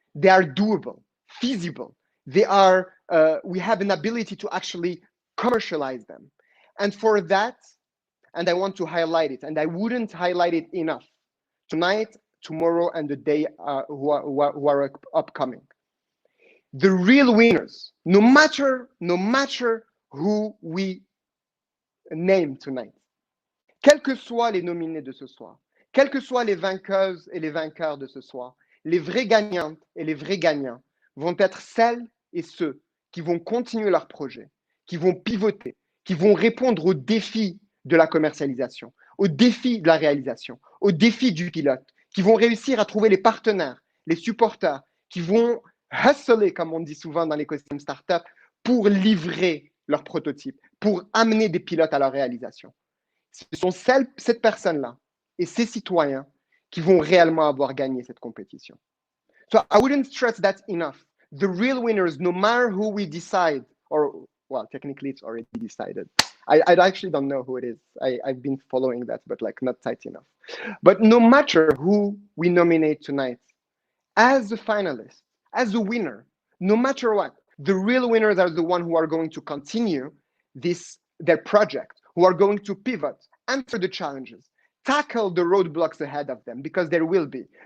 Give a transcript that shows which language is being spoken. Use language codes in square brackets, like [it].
[en] They are doable, feasible. They are, we have an ability to actually commercialize them. And for that, and I want to highlight it, and I wouldn't highlight it enough, tonight, tomorrow, and the day who are upcoming. The real winners, no matter who we name tonight, [fr] quels que soient les nominés de ce soir, quelles que soient les vainqueuses et les vainqueurs de ce soir, les vraies gagnantes et les vrais gagnants vont être celles et ceux qui vont continuer leur projet, qui vont pivoter, qui vont répondre aux défis de la commercialisation, aux défis de la réalisation, aux défis du pilote, qui vont réussir à trouver les partenaires, les supporters, qui vont hustler, comme on dit souvent dans l'écosystème startup, pour livrer leurs prototypes, pour amener des pilotes à leur réalisation. Ce sont cette personne-là et ces citoyens qui vont réellement avoir gagné cette compétition. [en] So I wouldn't stress that enough. The real winners, no matter who we decide, or well, technically it's already decided. I actually don't know who it is. I've been following that, but like not tight enough. But no matter who we nominate tonight, as a finalist, as a winner, no matter what, the real winners are the ones who are going to continue their project, who are going to pivot, answer the challenges, tackle the roadblocks ahead of them, because there will be.